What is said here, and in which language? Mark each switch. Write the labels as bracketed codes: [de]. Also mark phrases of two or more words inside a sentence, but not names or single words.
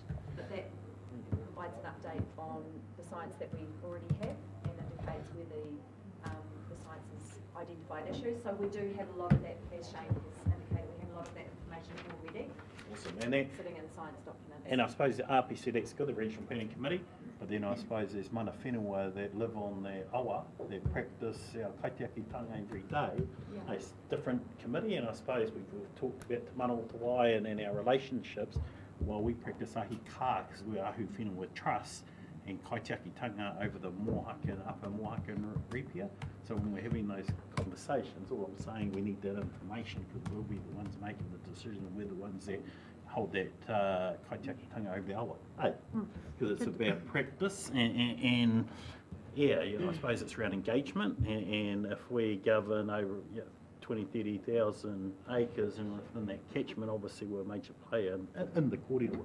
[en] But that provides an update on the science that we already have and indicates where the science has identified issues. So we do have a lot of that, as Shane has indicated, we have a lot of that information already. Awesome. And that, sitting in science documents. And I suppose the RPC, that's good, the Regional Planning Committee, but then I suppose there's [mi] mana whenua [en] that live on the awa, that practice our kaitiakitanga every day. It's a different committee, and I suppose we've talked about [mi] te mana o te wai [en] and our relationships. Well, we practice [mi] ahi ka, [en] because we're [mi] ahu whenua [en] with trust, and kaitiakitanga over the Mo'aka and Upper Mo'aka and Ripia. So when we're having those conversations, all I'm saying, we need that information, because we'll be the ones making the decision, and we're the ones that hold that kaitiakitanga over the awa. Because it's about practice I suppose it's around engagement, and if we govern over 20, 30,000 acres, and within that catchment, obviously, we're a major player in the corridor.